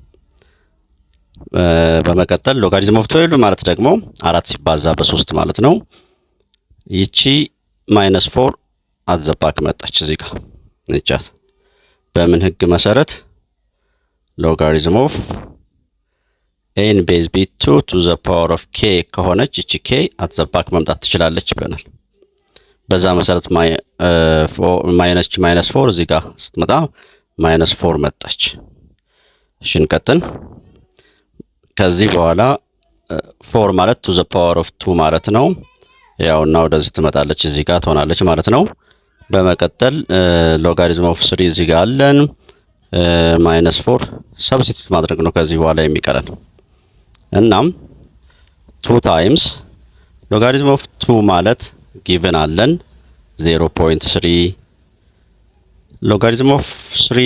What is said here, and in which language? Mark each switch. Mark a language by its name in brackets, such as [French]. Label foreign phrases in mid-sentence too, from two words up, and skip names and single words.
[Amharic] በመቀጠል [English] logarithm of 12 [Amharic] ማለት ደግሞ 4 ሲባዛ በ3 ማለት ነው። ይቺ -4 አዘባክ መጣች እዚህ ጋር እንጫት። በምን ህግ መሰረት? [English] logarithm of a in base b2 to the power of k [Amharic] ከሆነች እቺ k አትዘባክ መምጣት ትችላለች ብለናል። በዛ መሰረት -4 እዚህ ጋር ስትመጣ -4 መጣች። እሺ እንቀጥል። ከዚህ በኋላ 4 ማለት [English] to the power of 2 [Amharic] ማለት ነው። ያውና ወደዚህ ትመጣለች እዚህ ጋር ትሆናለች ማለት ነው። በመቀጠል [English] logarithm of 3 [Amharic] እዚህ ጋር አለን። -4 ሰብስቲቱት ማድረግ ነው ከዚህ በኋላ የሚቀረን። እናም [English] 2 times logarithm of 2 [Amharic] ማለት ጊቭን አለን 0.3 [English] logarithm of 3